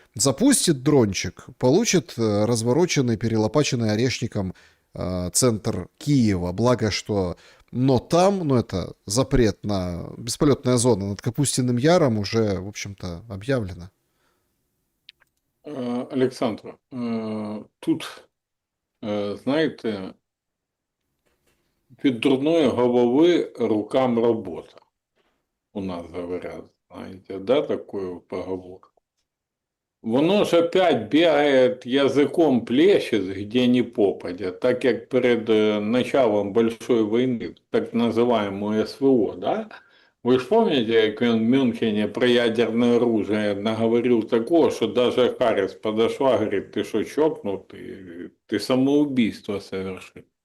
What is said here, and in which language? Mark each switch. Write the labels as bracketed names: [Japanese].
[Russian] Запустит дрончик, получит развороченный, перелопаченный орешником центр Киева. Благо, что... Но там, ну это запрет на бесполетная зона над Капустиным Яром уже, в общем-то, объявлено. [Ukrainian] Олександр, тут, знаєте, від дурної голови рукам робота. [Russian] У нас говорят, знаете, да, такую поговорку. Воно ж опять бегает языком плещет, где ни попадя, так как перед началом большой войны, так называемую СВО, да? Вы ж помните, как он в Мюнхене про ядерное оружие наговорил такого, что даже Харрис подошла, говорит, ты что, чокнутый, ты самоубийство совершил.